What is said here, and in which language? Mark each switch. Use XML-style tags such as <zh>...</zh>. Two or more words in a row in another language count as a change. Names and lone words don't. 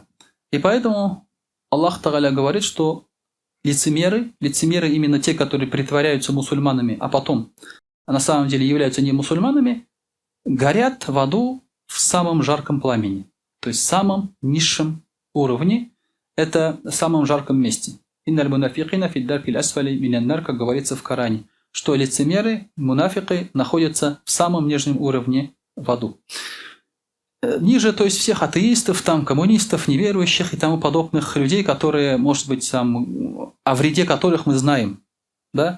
<ru>И поэтому Аллах Тааля говорит, что лицемеры именно те, которые притворяются мусульманами, а потом на самом деле являются не мусульманами, горят в аду в самом жарком пламени. То есть в самом низшем уровне, это в самом жарком месте.</ru> <ar>إن المنافقين في الدرك الأسفل من النار,</ar> <ru>как говорится в Коране, что лицемеры, мунафики находятся в самом нижнем уровне в аду. Ниже, то есть всех атеистов, там, коммунистов, неверующих и тому подобных людей, которые, может быть, там, о вреде которых мы знаем. Да?</ru>